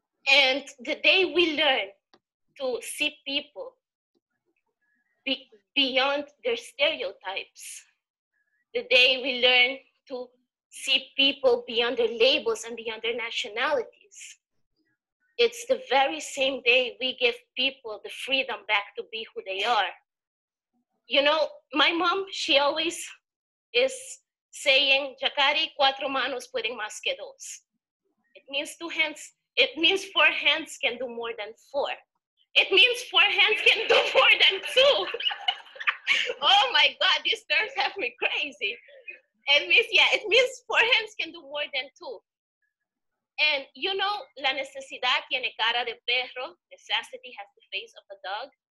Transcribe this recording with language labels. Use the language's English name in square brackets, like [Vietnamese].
[English] And the day we learn to see people beyond their stereotypes, the day we learn to see people beyond their labels and beyond their nationalities, it's the very same day we give people the freedom back to be who they are. You know, my mom, she always is saying, Yakari, [Spanish] cuatro manos pueden más que dos. [English] It means two hands, it means four hands can do more than four. It means four hands can do more than two. Oh my God, these terms have me crazy. It means, yeah, it means four hands can do more than two. And you know, [Spanish] la necesidad tiene cara de perro, [English] necessity has the face of a dog.